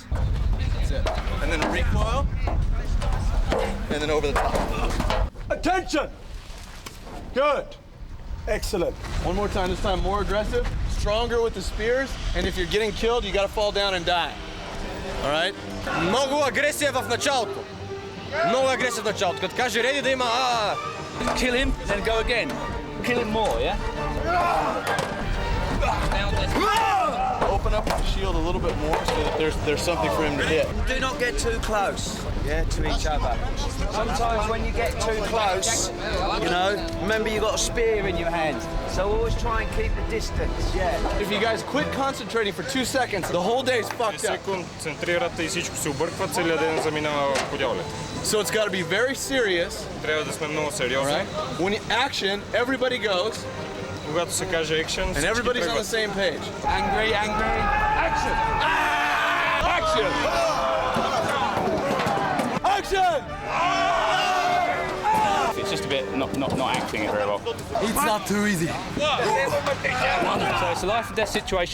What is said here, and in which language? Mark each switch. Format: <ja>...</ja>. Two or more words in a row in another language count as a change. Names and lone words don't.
<en>That's it. And then recoil, and then over the top. Attention! Good. Excellent. One more time, this time more aggressive, stronger with the spears, and if you're getting killed, you gotta fall down and die. All right?</en> <bg>Много агресия в началото. Много агресия в началото. Като каже реди да има</bg> <en>Kill him, then go again. Kill him more, yeah? Open up the shield a little bit more so that there's something for him to hit. Do not get too close, yeah, to each other. Sometimes when you get too close, you know, remember you got a spear in your hand. So always try and keep the distance, yeah. If you guys quit concentrating for 2 seconds, the whole day is fucked up.</en> <bg>Концентрирате и всичко се обърква, целият ден заминава в подявлето.</bg> <en>So it's got to be very serious.</en> <bg>Трябва да сме много сериозни.</bg> <en>Right? When you action, everybody goes.</en> <bg>Когато се каже action,</bg> <en>and everybody's on the same page. Angry, angry. Action! Action! Action! It's just a bit not acting it very well. It's not too easy. So it's a life and death situation.</en>